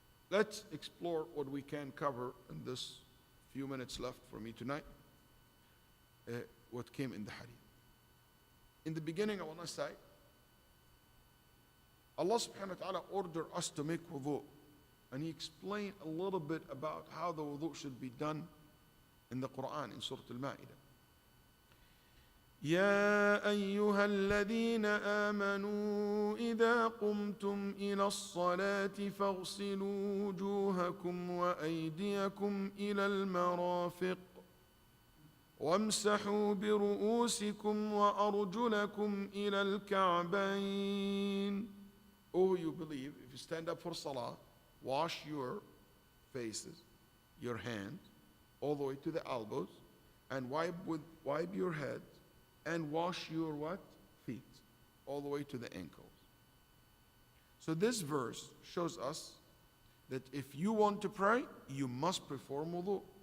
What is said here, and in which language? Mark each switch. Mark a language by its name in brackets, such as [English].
[English] Let's explore what we can cover in this few minutes left for me tonight. What came in the hadith. In the beginning, I want to say, Allah subhanahu wa ta'ala ordered us to make wudu. And He explained a little bit about how the wudu should be done in the Quran, in Surah Al-Ma'idah. [Arabic] يا أيها الذين آمنوا إذا قمتم إلى الصلاة فاغسلوا وجوهكم وأيديكم إلى المرافق وامسحوا برؤوسكم وأرجلكم إلى الكعبين. [English] Oh, you believe, if you stand up for salah, wash your faces, your hands, all the way to the elbows, and wipe your head, and wash your what? Feet, all the way to the ankles. So this verse shows us that if you want to pray, you must perform wudu.